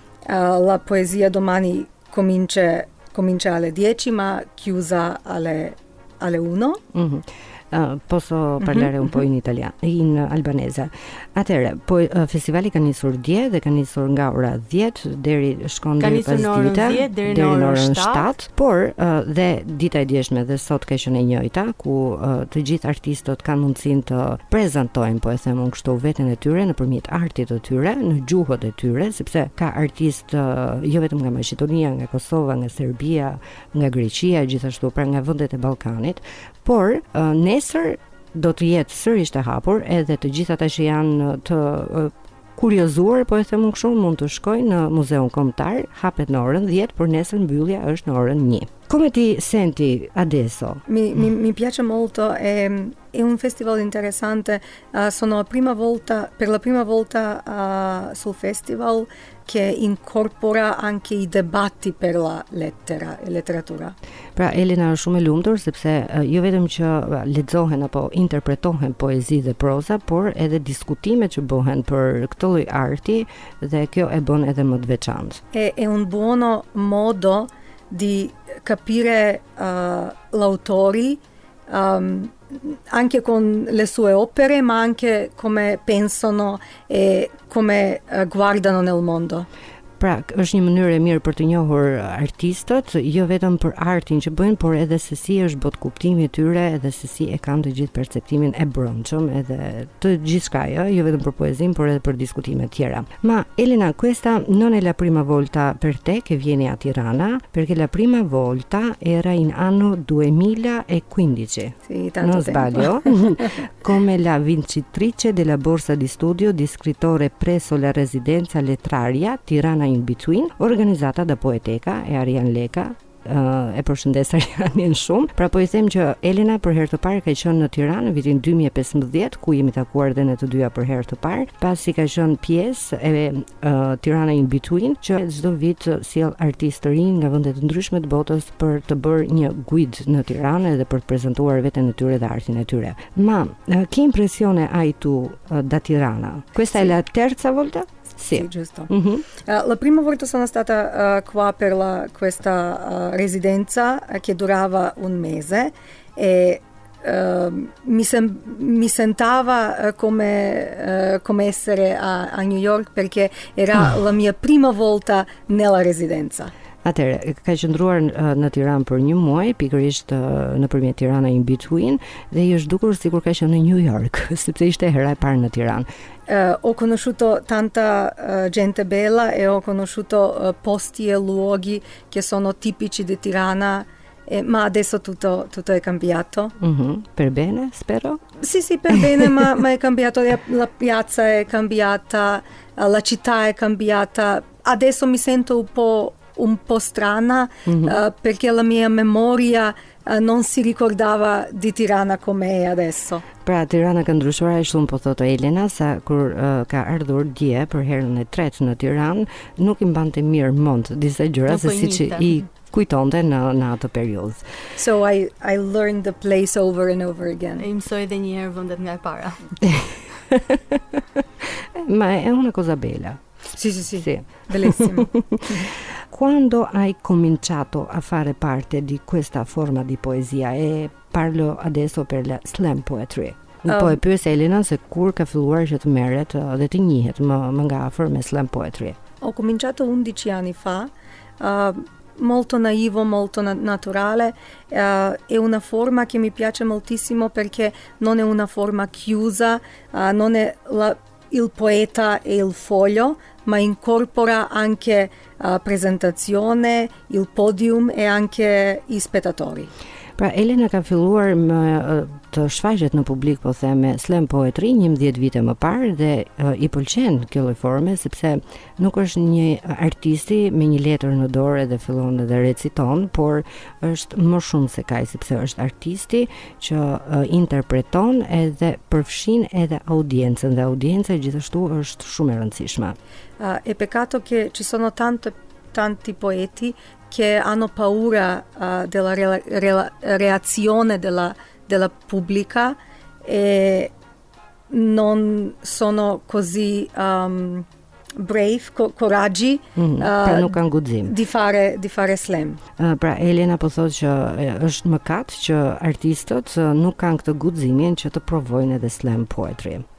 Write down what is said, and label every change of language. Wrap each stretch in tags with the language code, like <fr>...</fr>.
<it>La poesia domani comincia alle 10 ma chiusa alle 1. Posso parlare un po' in albanese.</it> <sq>Atëre, festivali ka nisur dje dhe ka nisur nga ora 10 deri shkon deri pas dita, deri në orën 7, por dhe dita e djeshme dhe sot ka qenë e njëjta, ku të gjithë artistët kanë mundësinë të prezantojnë, po e them unë kështu, veten e tyre nëpërmjet artit të tyre, në gjuhët e tyre, sepse ka artistë jo vetëm nga Maqedonia, nga Kosova, nga Serbia, nga Greqia, gjithashtu pra nga vendet e Ballkanit, por nesër do të jetë sërish të hapur, edhe të gjithë ata që janë të kuriozuar, po e them unë kështu, mund të shkojnë në Muzeun Kombëtar, hapet në orën 10, por nesër mbyllja është në orën 1.</sq> <it>Come ti senti adesso? Mi piace molto, è un festival interessante, sono per la prima volta sul festival che incorpora anche i debatti per la letteratura.</it> <sq>Pra Elena është shumë e lumtur sepse jo vetëm që lexohen apo interpretohen poezi dhe proza, por edhe diskutimet që bëhen për këtë lloj arti, dhe kjo e bën edhe më të veçantë.</sq> <it>È un buono modo di capire l'autori, anche con le sue opere, ma anche come pensano e come guardano nel mondo.</it> <sq>Pra, është një mënyrë e mirë për të njohur artistët, jo vetëm për artin që bëjnë, por edhe se si është botë kuptimi i tyre, edhe se si e kanë të gjithë perceptimin e brendshëm, edhe të gjithçka, jo vetëm për poezinë, por edhe për diskutime tjera.</sq> <it>Ma Elena, questa non è la prima volta per te che vieni a Tirana, perché la prima volta era in anno 2015. Sì, tanto non sbaglio? Come la vincitrice della borsa di studio di scrittore presso la residenza letteraria Tirana in Between, organizzata da Poeteka e Arian Leka</it> <sq>e përshëndes Arianin shumë. Pra po i them që Elena për herë të parë ka qenë në Tiranë në vitin 2015, ku jemi takuar dhe ne të dyja për herë të parë, pasi ka qenë pjesë e Tirana in Between, që çdo vit sjell artistë të rinj nga vende të ndryshme të botës për të bërë një guid në Tiranë dhe për të prezantuar veten e tyre dhe artin e tyre.</sq> <it>Ma, che impressione hai tu da Tirana? Questa è la terza volta? Sì, giusto. La prima volta sono stata qua per questa residenza che durava un mese e mi sentava come essere a New York perché era la mia prima volta nella residenza.</it> <sq>Atëherë, ka qëndruar në Tiranë për një muaj, pikërisht nëpërmjet Tirana in Between, dhe i është dukur sikur ka qenë në New York, sepse ishte hera e parë në Tiranë.</sq> <it>Ho conosciuto tanta gente bella e ho conosciuto posti e luoghi che sono tipici di Tirana, ma adesso tutto è cambiato. Per bene, spero? Sì, per bene, ma è cambiato, la piazza è cambiata, la città è cambiata. Adesso mi sento un po' strana perché la mia memoria non si ricordava di Tirana come è adesso.</it> <sq>Pra, Tirana ka ndryshuar aq shumë, po thotë Elena, sa kur ka ardhur dje për herën e tretë në Tiranë, nuk i mbante mirë mend disa gjëra se siç i kujtonte në atë periudhë.</sq> <en>So I learned the place over and over again.</en> <sq>I mësoj edhe një herë vendet nga e para.</sq> <it>Ma è una cosa bella. Sì. Bellissimo. Quando hai cominciato a fare parte di questa forma di poesia, e parlo adesso per la slam poetry.</it> <sq>Po e pyes Elena se kur ka filluar që të merret dhe të njihet më nga afër me slam poetry.</sq> <it>Ho cominciato 11 anni fa, molto naivo, molto naturale, è una forma che mi piace moltissimo perché non è una forma chiusa, non è il poeta e il foglio, ma incorpora anche presentazione, il podium e anche i spettatori.</it> <sq>Pra, Elena ka filluar të shfaqet në publik, po them, me slam poetry 11 vite më parë dhe i pëlqen kjo lloj forme sepse nuk është një artisti me një letër në dorë dhe fillon dhe reciton, por është më shumë se kaq, sepse është artisti që interpreton edhe përfshin edhe audiencën dhe audienca gjithashtu është shumë e rëndësishme.</sq> <it>È peccato che ci sono tanti poeti che hanno paura della reazione della pubblica e non sono così brave, coraggi</it> <sq>pra nuk kanë guxim</sq> <it>di fare slam.</it> <sq>Pra Elena po thotë që është mëkat që artistët nuk kanë këtë guximin që të provojnë edhe slam poetry.</sq>